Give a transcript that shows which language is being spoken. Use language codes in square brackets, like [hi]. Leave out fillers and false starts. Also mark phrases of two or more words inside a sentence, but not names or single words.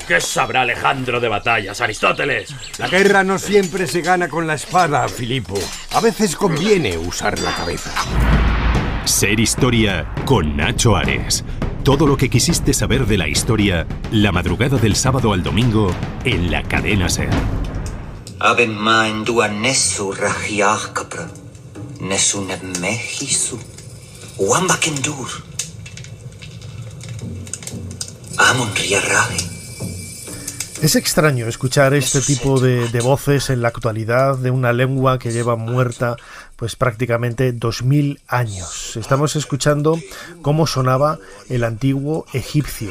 [es] ¿Qué sabrá Alejandro de batallas, Aristóteles? La guerra no siempre se gana con la espada, Filipo. A veces conviene usar la cabeza. Ser Historia con Nacho Ares. Todo lo que quisiste saber de la historia, la madrugada del sábado al domingo en la cadena SER. [egy] Aben main dua nesu rahiakapra, nesu nebmehisu, wambakendur. [es] Es extraño escuchar este tipo de voces en la actualidad de una lengua que lleva muerta pues prácticamente 2000 años. Estamos escuchando cómo sonaba el antiguo egipcio.